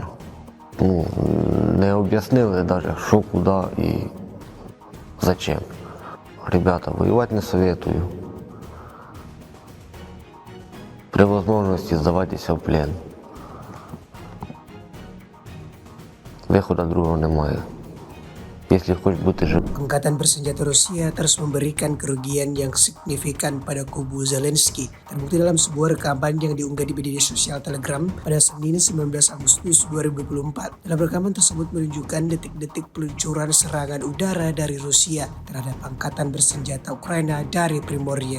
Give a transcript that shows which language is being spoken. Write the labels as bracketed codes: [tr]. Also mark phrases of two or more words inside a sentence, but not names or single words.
[uk] Не об'яснили навіть, що, куди і зачем. Ребята, воювати не советую. При можливості здаватися в плен. Виходу другого немає. [ru] Если хочешь [uk] бути живим. [id] Angkatan bersenjata Rusia terus memberikan kerugian yang signifikan pada kubu Zelensky. Terbukti dalam sebuah rekaman yang diunggah di media sosial Telegram pada Senin 19 Agustus 2024. Dalam rekaman tersebut menunjukkan detik-detik peluncuran serangan udara dari Rusia terhadap angkatan bersenjata Ukraina dari Primorye.